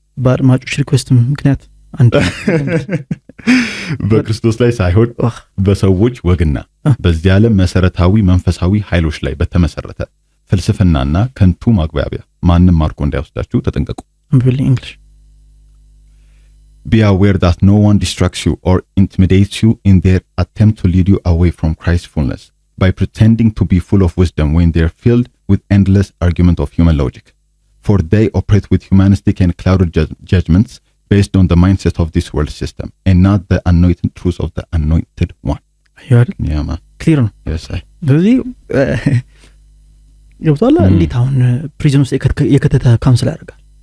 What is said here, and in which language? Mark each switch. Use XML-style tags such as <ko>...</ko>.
<am>በአድማጮች ሪኩዌስት ምክንያት አንድ በክርስቶስ ላይ ሳይሆን በሰዎች ወግና በዚያ ዓለም መሰረታዊ መንፈሳዊ ኃይሎች ላይ በተመሰረተ ፍልስፍናና ከንቱ ማግባቢያ ማንም ማርኮ እንዳይወስዳችሁ ተጠንቀቁ።</am> <en>English. Be aware that no one distracts you or intimidates you in their attempt to lead you away from Christ's fullness by pretending to be full of wisdom when they are filled with endless argument of human logic. For they operate with humanistic and clouded judgments based on the mindset of this world system and not the anointed truth of the anointed one. Yeah, man.</en> <am>Clear ነው?</am> <en>Yes, I.</en> <am>ስለዚህ ገብቷል። እንዴት አሁን ፕሪዝን ውስጥ የከተተ ካውንስል ያደርጋል?</am>